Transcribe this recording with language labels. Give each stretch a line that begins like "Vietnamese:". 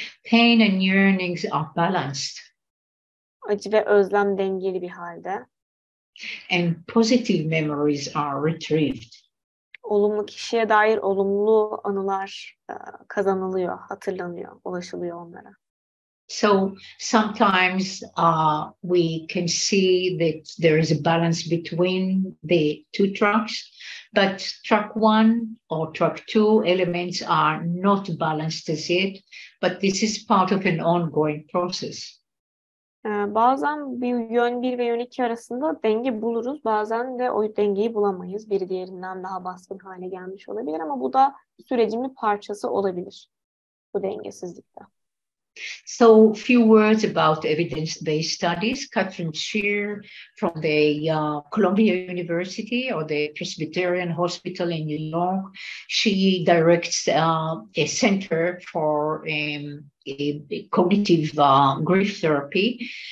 English: Pain and yearnings are balanced,
Turkish: Acı ve özlem dengeli bir halde.
English: and positive memories are retrieved.
Turkish: Olumlu kişiye dair olumlu anılar kazanılıyor, hatırlanıyor, ulaşılıyor onlara.
English: So sometimes we can see that there is a balance between the two tracks, but track one or track two elements are not balanced as yet, but this is part of an ongoing process.
Turkish: Bazen bir yön 1 ve yön 2 arasında denge buluruz. Bazen de o dengeyi bulamayız. Biri diğerinden daha baskın hale gelmiş olabilir ama bu da sürecin bir parçası olabilir. Bu dengesizlikte.
English: So, few words about evidence-based studies. Catherine Shear from the Columbia University or the Presbyterian Hospital in New York, she directs a center for cognitive grief therapy.